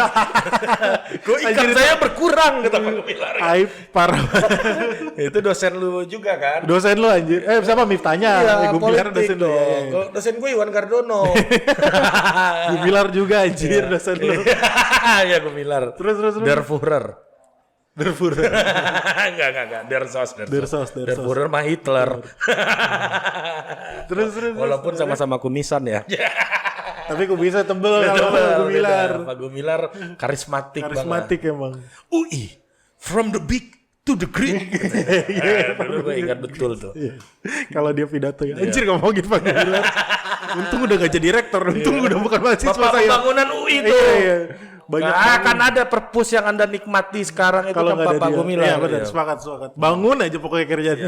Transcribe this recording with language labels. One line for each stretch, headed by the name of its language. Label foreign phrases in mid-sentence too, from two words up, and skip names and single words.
Indonesian: Kok ikan saya berkurang kata Pak Gumilar. Aib parah. Itu dosen lu juga kan? Dosen lu anjir. Siapa Miftahnya? Gumilar dosen lu. dong. Iya. Kok dosen gue Iwan Gardono. Gumilar juga anjir dosen lu. Ya Gumilar. Terus.
German: Der Führer. Führer.
Indonesian: Enggak. Der Sos.
German: Der Führer
Indonesian: mah Hitler. Terus. Walaupun sama-sama kumisan ya. Tapi gue bisa tebel kalau Gumilar. Pak Gumilar karismatik Emang.
English: UI from the big to the great.
Indonesian: Dulu gue ingat betul tuh. Kalau dia pidato ya. Anjir ngomongin Pak Gumilar. Untung udah gak jadi rektor. Untung udah bukan mahasiswa Bapak saya. pembangunan UI tuh. Iya. Banyak Gak akan ada perpus yang Anda nikmati sekarang itu kalau tanpa nggak ada Pak dia. Gumilar. Iya benar, sepakat. Bangun aja pokoknya kerjanya.